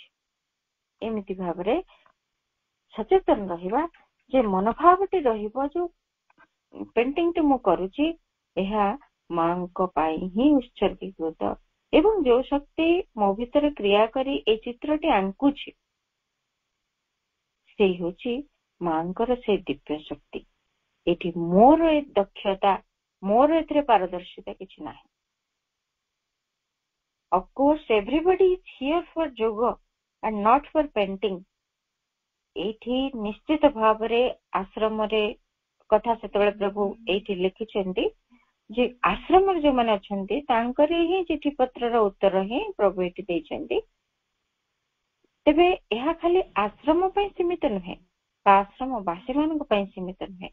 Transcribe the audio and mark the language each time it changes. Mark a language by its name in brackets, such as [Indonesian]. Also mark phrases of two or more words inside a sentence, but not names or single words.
[Odia] ଏମିତି ଭାବରେ ସଚେତନ ରହିବା ଯେ ମନୋଭାବଟି ରହିବ, ଯୋଉ ପେଣ୍ଟିଂଟି ମୁଁ କରୁଛି ଏହା ମାଙ୍କ ପାଇଁ ହିଁ ଉତ୍ସର୍ଗୀକୃତ, ଏବଂ ଯୋଉ ଶକ୍ତି ମୋ ଭିତରେ କ୍ରିୟା କରି ଏଇ ଚିତ୍ରଟି ଆଙ୍କୁଛି ସେଇ ହଉଛି ମାଙ୍କର ସେଇ ଦିବ୍ୟ ଶକ୍ତି। ଏଠି ମୋର ଏ ଦକ୍ଷତା, ମୋର ଏଥିରେ ପାରଦର୍ଶିତା କିଛି ନାହିଁ। [English] Of course, everybody is here for yoga and not for painting. [Odia] ଏଇଠି ନିଶ୍ଚିତ ଭାବରେ ଆଶ୍ରମରେ କଥା ସେତେବେଳେ ପ୍ରଭୁ ଏଇଠି ଲେଖିଛନ୍ତି ଯେ ଆଶ୍ରମରେ ଯୋଉମାନେ ଅଛନ୍ତି ତାଙ୍କରି ହିଁ ଚିଠି ପତ୍ରର ଉତ୍ତର ହିଁ ପ୍ରଭୁ ଏଇଠି ଦେଇଛନ୍ତି। ତେବେ ଏହା ଖାଲି ଆଶ୍ରମ ପାଇଁ ସୀମିତ ନୁହେଁ ବା ଆଶ୍ରମ ବାସୀ ମାନଙ୍କ ପାଇଁ ସୀମିତ ନୁହେଁ।